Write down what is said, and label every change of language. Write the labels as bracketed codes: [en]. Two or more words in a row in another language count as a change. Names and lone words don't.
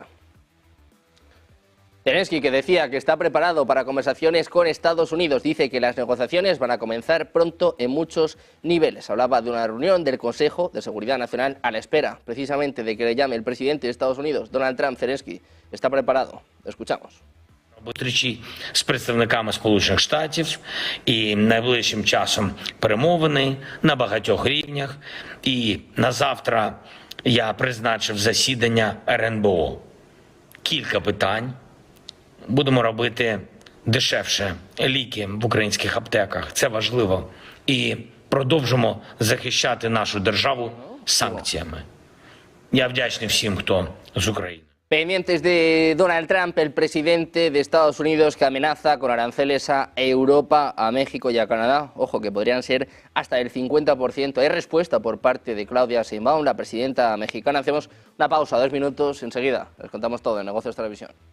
[es] Zelensky, que decía que está preparado para conversaciones con Estados Unidos, dice que las negociaciones van a comenzar pronto en muchos niveles. Hablaba de una reunión del Consejo de Seguridad Nacional a la espera, precisamente, de que le llame el presidente de Estados Unidos, Donald Trump. Zelensky está preparado. Lo escuchamos. [uk] Зустрічі з представниками Сполучених Штатів і найближчим часом перемовини на багатьох рівнях. І на завтра я призначив засідання РНБО. Кілька питань. Будемо робити дешевше ліки в українських аптеках. Це важливо. І продовжимо захищати нашу державу санкціями. Я вдячний всім, хто з України. [es] Pendientes de Donald Trump, el presidente de Estados Unidos, que amenaza con aranceles a Europa, a México y a Canadá. Ojo, que podrían ser hasta el 50%. Hay respuesta por parte de Claudia Sheinbaum, la presidenta mexicana. Hacemos una pausa, 2 minutos, enseguida les contamos todo en Negocios Televisión.